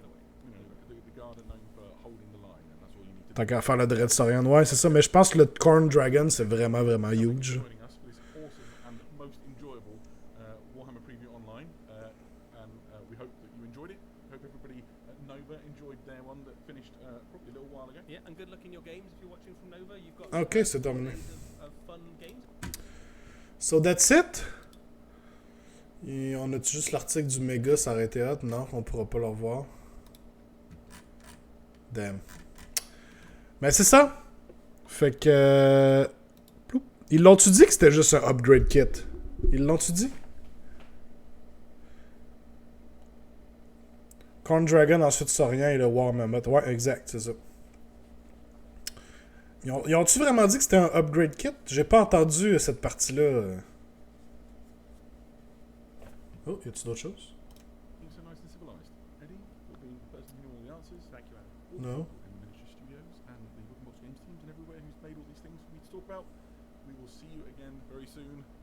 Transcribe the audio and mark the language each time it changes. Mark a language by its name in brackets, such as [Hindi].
[English] You know, the guard are known for holding the line, and that's all you need to do. [French] Tant qu'à faire le Dread Saurian, ouais, c'est ça. Mais je pense que le Khorne Dragon, c'est vraiment, vraiment huge. [English] Joining us for this awesome and most enjoyable Warhammer preview online, and we hope that you enjoyed it. Hope everybody at Nova enjoyed their one that finished probably a little while ago. Yeah, and good luck in your games if you're watching from Nova. You've got [French] Ok, c'est terminé. [English] of fun games. So that's it. [French] Et on a-tu juste l'article du méga, ça aurait été hot? Non, on pourra pas le revoir. Damn. Mais c'est ça. Fait que... Ploup. Ils l'ont-tu dit que c'était juste un upgrade kit? Ils l'ont-tu dit? Khorne Dragon, ensuite Saurian et le War Mammoth. Ouais, exact, c'est ça. Ils ont-tu vraiment dit que c'était un upgrade kit? J'ai pas entendu cette partie-là. Oh, y a-tu d'autres choses? [English] Being so nice and civilized. Eddie will be the person who knew all the answers. Thank you, Adam. No. In the Miniature Studios and the Box Games teams and everywhere who's made all these things for me to talk about. We will see you again very soon.